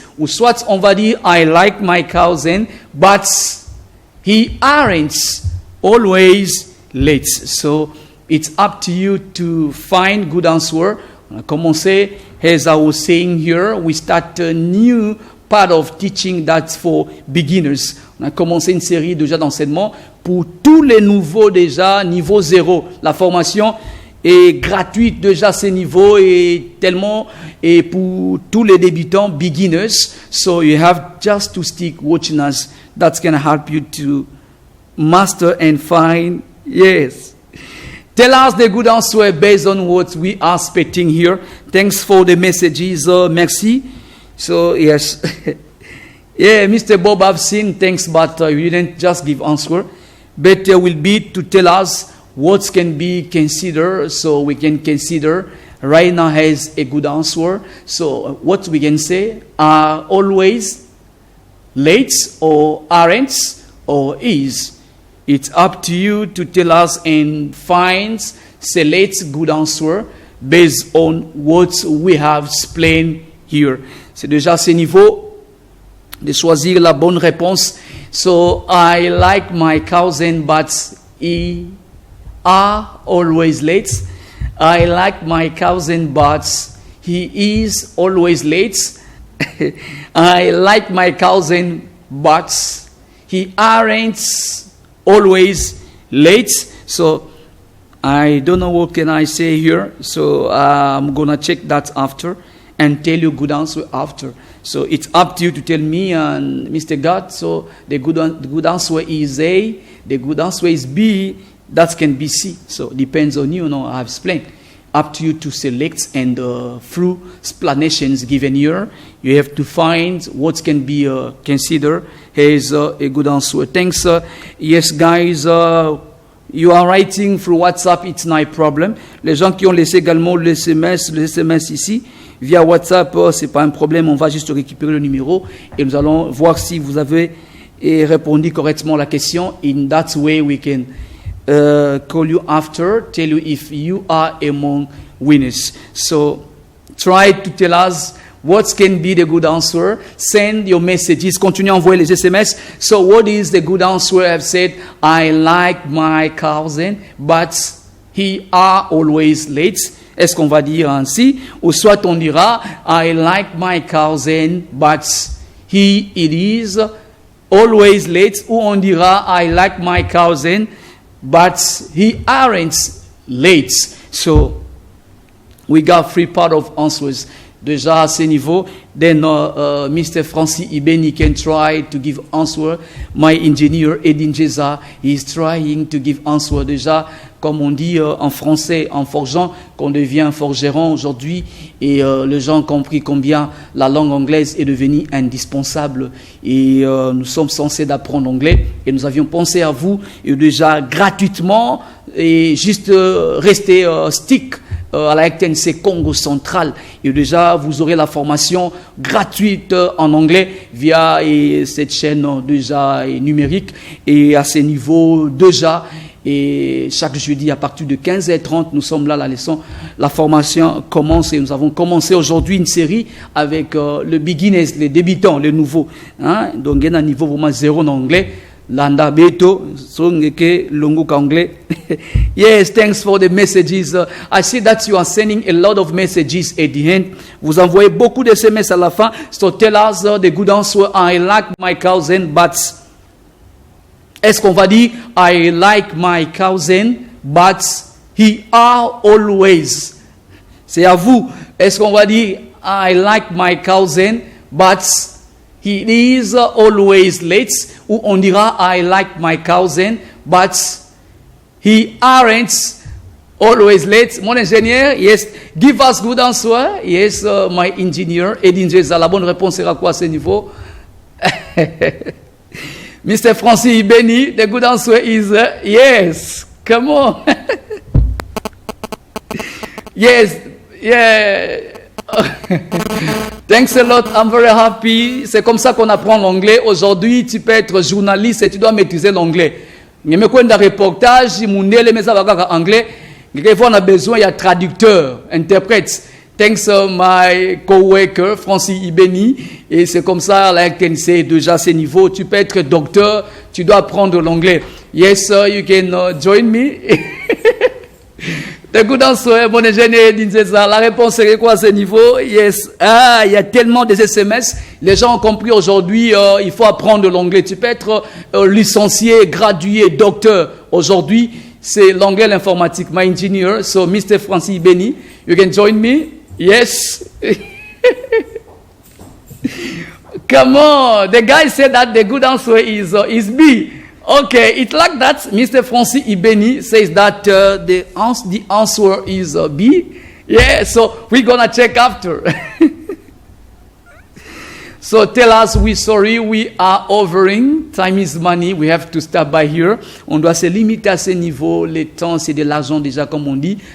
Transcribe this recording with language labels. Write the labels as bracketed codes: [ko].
[fr] Ou soit on va dire [en] I like my cousin, but he aren't always late. So it's up to you to find good answer. [fr] On a commencé, [en] as I was saying here, we start a new part of teaching that's for beginners. [fr] On a commencé une série déjà d'enseignements pour tous les nouveaux déjà, niveau 0. La formation est gratuite déjà à ce niveau et tellement, et pour tous les débutants, beginners. [en] So you have just to stick watching us. That's going to help you to master and find, yes. Tell us the good answer based on what we are expecting here. Thanks for the messages. [fr] Merci. [en] So, yes. Yeah, Mr. Bob, I've seen. Thanks, but you didn't just give answer. Better will be to tell us what can be considered, so we can consider right now has a good answer. So, what we can say are always late or aren't or is. It's up to you to tell us and select good answer based on what we have explained here. [fr] C'est déjà à ce niveau de choisir la bonne réponse. [en] So, I like my cousin, but he are always late. I like my cousin, but he is always late. I like my cousin, but he aren't always late. So I don't know what can I say here. So I'm gonna check that after and tell you good answer after. So it's up to you to tell me and Mr. God. So the good answer is A. The good answer is B. That can be C. So it depends on you. I have explained. Up to you to select, and through explanations given here, you have to find what can be considered as a good answer. Thanks. Yes, guys, you are writing through WhatsApp, it's not a problem. [fr] Les gens qui ont laissé également les SMS ici, via WhatsApp, c'est pas un problème, on va juste récupérer le numéro et nous allons voir si vous avez répondu correctement à la question. [en] In that way, we can call you after, tell you if you are among winners. So try to tell us what can be the good answer. Send your messages. [fr] Continuez à envoyer les SMS. [en] So what is the good answer? I've said, I like my cousin, but he are always late. [fr] Est-ce qu'on va dire ainsi? Ou soit on dira, [en] I like my cousin, but it is always late. [fr] Ou on dira, [en] I like my cousin, but he aren't late. So we got 3 part of answers. [fr] Déjà à ce niveau, [en] then Mr. Francis Ibeni can try to give answer. My engineer Edin Jeza is trying to give answer. [fr] Déjà, comme on dit en français, en forgeant, qu'on devient forgeron aujourd'hui, et les gens ont compris combien la langue anglaise est devenue indispensable. Et nous sommes censés d'apprendre l'anglais, et nous avions pensé à vous, et déjà gratuitement, et juste rester stick à la RTNC Congo Central. Et déjà, vous aurez la formation gratuite en anglais via cette chaîne déjà numérique. Et à ce niveau, déjà, Et chaque jeudi, à partir de 15h30, nous sommes là, la leçon, la formation commence et nous avons commencé aujourd'hui une série avec le beginners, les débutants, les nouveaux. Hein? Donc, il y a un niveau vraiment zéro en anglais. [kg] Landa Beto, Songeke, Lungu anglais. [en] Yes, thanks for the messages. I see that you are sending a lot of messages at the end. [fr] Vous envoyez beaucoup de SMS à la fin. [en] So tell us the good answer. I like my cousin, but... [fr] Est-ce qu'on va dire [en] I like my cousin, but he are always. [fr] C'est à vous. Est-ce qu'on va dire [en] I like my cousin, but he is always late? [fr] Ou on dira [en] I like my cousin, but he aren't always late. [fr] Mon ingénieur, [en] yes, give us good answer. Yes, my engineer. [fr] Edin Jeza, la bonne réponse sera quoi à ce niveau? [en] Mr. Francis Ibeni, the good answer is yes. Come on. Yes. Yeah. Thanks a lot. I'm very happy. [fr] C'est comme ça qu'on apprend l'anglais. Aujourd'hui, tu peux être journaliste et tu dois maîtriser l'anglais. Mais me quoi un reportage, mon les mes anglais. Quelquefois on a besoin il y a traducteur, interprète. [en] Thanks my coworker [fr] Francis Ibeni, et c'est comme ça la RTNC déjà à ce niveau. Tu peux être docteur, tu dois apprendre l'anglais. [en] Yes, you can join me. The good answer, [fr] mon ingénieur disait ça. La réponse serait quoi à ce niveau? Yes. Ah, il y a tellement de SMS. Les gens ont compris aujourd'hui, il faut apprendre l'anglais. Tu peux être licencié, gradué, docteur. Aujourd'hui, c'est l'anglais, l'informatique. [en] My engineer, so Mr. Francis Ibeni, you can join me. Yes. Come on. The guy said that the good answer is B. Okay, it's like that. Mr. Francis Ibeni says that the answer is B. Yeah, so we're going to check after. So tell us, we're sorry, we are overing. Time is money, we have to stop by here. [fr] On doit se limiter à ce niveau. Le temps, c'est de l'argent déjà, comme on dit.